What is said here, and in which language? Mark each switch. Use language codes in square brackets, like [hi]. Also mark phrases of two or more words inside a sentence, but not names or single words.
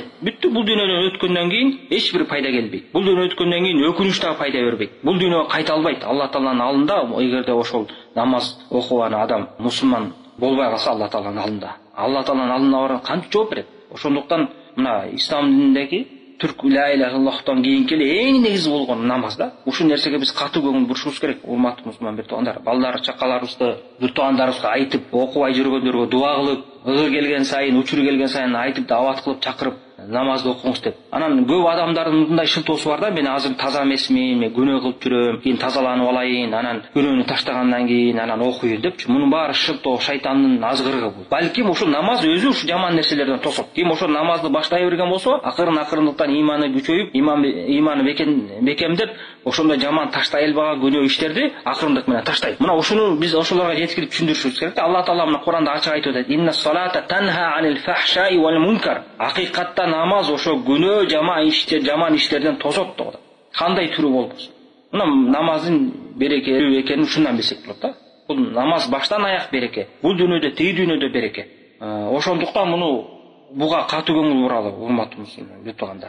[ky] Бүттү, бул дүйнөдөн өткөндөн кийин эч бир пайда келбейт. Бул дүйнө өткөндөн кийин өкүнүч да пайда бербейт. Бул дүйнөгө кайта албайт. Алла Тааланын алдында эгерде ошол намаз окуган адам мусулман болбой калса Алла Тааланын алдында, Алла Тааланын алдына барып кантип жооп берет? Ошондуктан мына ислам дининдеги түрк [ar] لا إله إلا الله [ky] кийинки эң негизи болгон намаз да. Ушул нерсеге биз катуу көңүл бурушубуз керек. Урматтуу мусулман бир туугандар, балдар, чакаларыбызды, бир туугандарыбызга айтып, окубай жүргөндөргө дуа кылып, ыгы келген сайын, учур келген сайын айтып, дават кылып, чакырып намазды окуңуз деп. Анан көп адамдардын мындай шылтоосу бар да: "Мен азыр таза эмесмин, мен күнөө кылып жүрөм, кийин тазаланып алайын, анан күнөөнү таштагандан кийин анан окуйын" депчи. Мунун баары шылтоо, шайтандын азгырыгы бул. Балким ушул намаз өзү ушу жаман нерселерден тосот. Ким ошол намазды баштай берген болсо, акырындыктан иманы күчөйүп, иманы бекемдеп, ошондой жаман таштай албаган күнөө иштерди акырындык менен таштайт. Мына ушуну биз ошолорго жеткирип түшүндүрүшүбүз керек. Алла Таала мына Куранда ачык айтып атат: [ar] "إن الصلاة تنهى عن الفحشاء والمنكر." [ky] Акыйкатта намаз ошо күнөө, жаман иштерден тосот деп атат. Кандай түрү болбосун. Мына намаздын берекелүү экенин ушундан билсек болот да. Бул намаз баштан аяк береке. Бул дүйнөдө, тиги дүйнөдө береке. Ошондуктан буга катуу көңүл буралы, урматтуу мусулман туугандар.